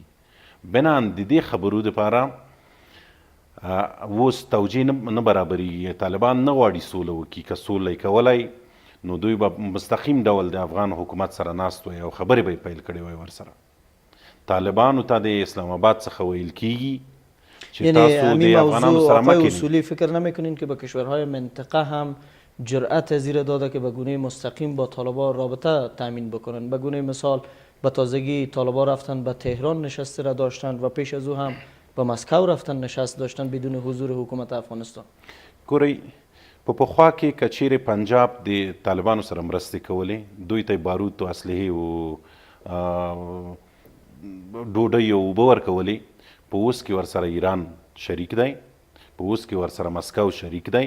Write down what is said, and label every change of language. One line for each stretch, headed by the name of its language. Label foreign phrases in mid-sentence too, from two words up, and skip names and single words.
Pashto: بنان د دې خبرو دپاره اوس توجیه نه برابرېږي. طالبان نه غواړي سوله وکړي. که سوله یې کولی نو دوی به مستقیم ډول د افغان حکومت سره ناست وای او خبرې به یې پیل کړې وای ورسره. طالبانو ته د اسلام آباد څخه ویل کیږي چې تاسو د افغانانو سره مه کینئ.
Persian: اصولی فکر نمیکنین که به کشورهای منطقه هم جرأت زیر داده که به گونه مستقیم با طالبان رابطه تامین بکنن. به گونه مثال به تازگی طالبان رفتن به تهران نشست را داشتن و پیش از او هم به مسکو رفتن نشست داشتن بدون حضور حکومت افغانستان.
Pashto: ګورئ په پخوا کې که چیرې پنجاب د طالبانو سره مرستې کولې، دوی ته بارود او اسلحې او ډوډۍ او اوبه ورکولې، په اوس کې ورسره ایران شریک دی، په اوس کې ورسره مسکو شریک دی.